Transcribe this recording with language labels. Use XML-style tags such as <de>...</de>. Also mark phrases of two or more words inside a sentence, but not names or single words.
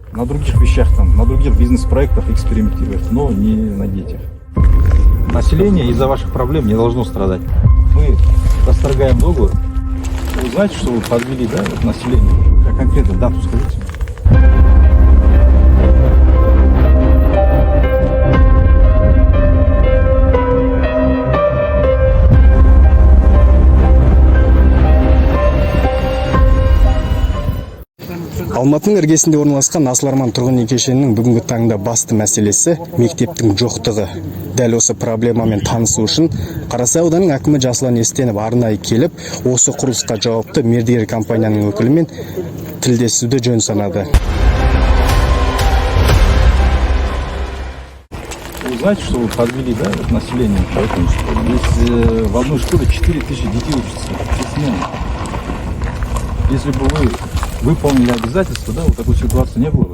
<ru>на других вещах, там, на других бизнес-проектах экспериментировать, но не на детях. Население из-за ваших проблем не должно страдать. Мы расторгаем договор. Вы знаете, что вы подвели, да, население? Как конкретно дату скажите?</ru> <kk>Алматының іргесінде орналасқан Асыл Арман тұрғын үй кешенінің бүгінгі таңда басты мәселесі мектептің жоқтығы. Дәл осы проблемамен танысу үшін Қарасай ауданының әкімі Жасұлан Естенов арнайы келіп, осы құрылысқа жауапты мердігер компанияның өкілімен тілдесуді жөн санады.</kk> <ru>Вы знаете, что вы подвели, да, население? Поэтому здесь в одной школе 4000 детей учатся. Если бы вы выполнили обязательства, да, вот такой ситуации не было бы.</ru>